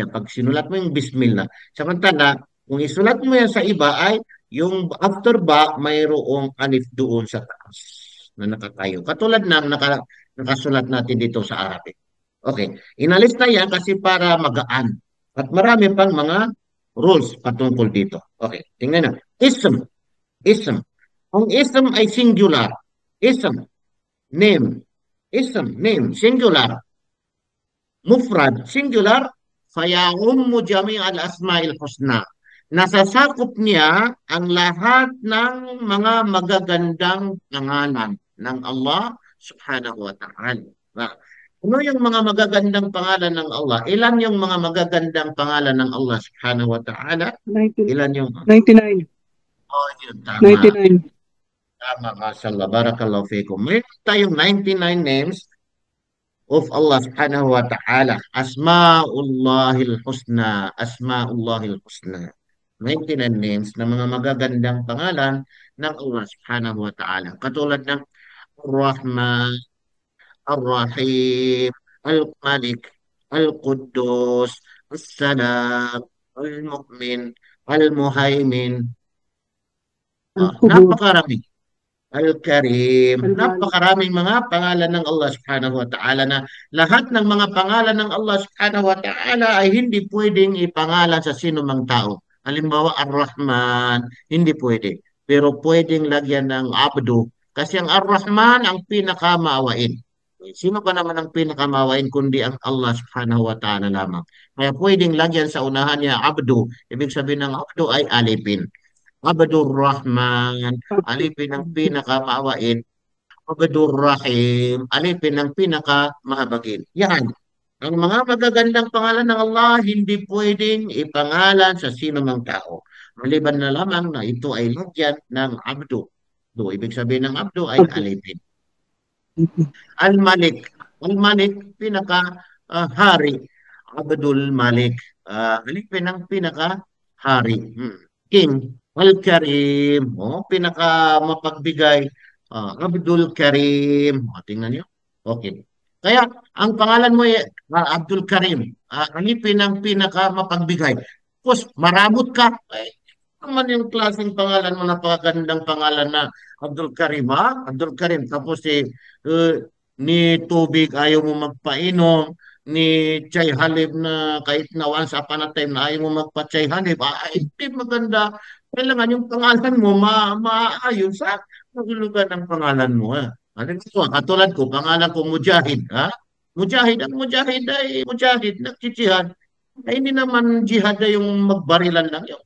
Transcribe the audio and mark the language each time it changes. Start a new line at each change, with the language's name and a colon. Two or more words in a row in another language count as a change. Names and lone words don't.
Filipino: Pag sinulat mo yung bismillah, samantala, kung isulat mo yan sa iba ay yung after ba, mayroong alif doon sa taas na nakatayo. Katulad ng nakasulat natin dito sa Arabic. Okay, inalis na yan kasi para magaan. At marami pang mga rules patungkol dito. Okay, tingnan na. Ism, ism. Ang ism ay singular. Ism, name. Ism, name, singular. Mufrad, singular.
Arabic: فيعم جميع الأسماء الحسنى.
Filipino: Nasasakop niya ang lahat ng mga magagandang pangalan ng Allah
Arabic: سبحانه وتعالى.
Filipino: Ano yung mga magagandang pangalan ng Allah? Ilan yung mga magagandang pangalan ng Allah
Arabic: سبحانه وتعالى?
Filipino: 19 Ilan yung... 99. Oh, yun, tama. 99. Tama,
Arabic: ما شاء الله. بارك الله فيكم.
Filipino: May tayong 99
English: names of
Filipino: Allah
Arabic: سبحانه وتعالى. أسماء الله الحسنى. أسماء الله الحسنى.
Filipino: 99 names na mga magagandang pangalan ng Allah
Arabic: سبحانه وتعالى.
Filipino: Katulad ng Ar-Rahman, Ar-Rahim, Al-Malik, Al-Quddus, Al-Salam, Al-Mu'min, Al-Muhaymin. Al-Qubur. Napakarami. Al-Karim. Al-Malik. Napakaraming mga pangalan ng Allah
Arabic: سبحانه وتعالى
Filipino: na lahat ng mga pangalan ng Allah
Arabic: سبحانه وتعالى
Filipino: ay hindi pwedeng ipangalan sa sino mang tao. Halimbawa, Ar-Rahman, hindi pwede. Pero pwedeng lagyan ng Abdu. Kasi ang Ar-Rahman ang pinakamaawain. Sino pa naman ang pinakamaawain kundi ang Allah
Arabic: سبحانه وتعالى
Filipino: lamang. Kaya pwedeng lagyan sa unahan niya Abdu. Ibig sabihin ng Abdu ay alipin. Abdur Rahman, alipin ang pinakamaawain. Abdur Rahim, alipin ang pinakamahabagin. Yan. Ang mga magagandang pangalan ng Allah, hindi pwedeng ipangalan sa sino mang tao. Maliban na lamang na ito ay lagyan ng Abdu. Do, ibig sabihin ng Abdu ay Abdul. alipin. Al-Malik. Al-Malik, pinaka-hari. Abdul Malik. Alipin ang pinaka-hari. King. Al-Karim. Pinaka mapagbigay. Abdul Karim. Tingnan niyo. Okay. Kaya, ang pangalan mo ay Abdul Karim. Alipin ang pinaka mapagbigay. Tapos, maramot ka. Ay, naman yung klaseng pangalan mo, napakagandang pangalan na Abdul Karim, ha? Abdul Karim. Tapos, ni tubig ayaw mo magpainom, ni
Arabic: شاي حليب
Filipino: na kahit na
English: once upon a time
Filipino: na ayaw mo magpa-
Arabic: شاي حليب,
Filipino: ay, hindi maganda. Kailangan yung pangalan mo maayon sa nagulugan ng pangalan mo. Katulad ko, pangalan ko Mujahid. Ha? Mujahid, ang Mujahid ay Mujahid, nagjihad. Ay, hindi naman jihad na yung magbarilan lang yun.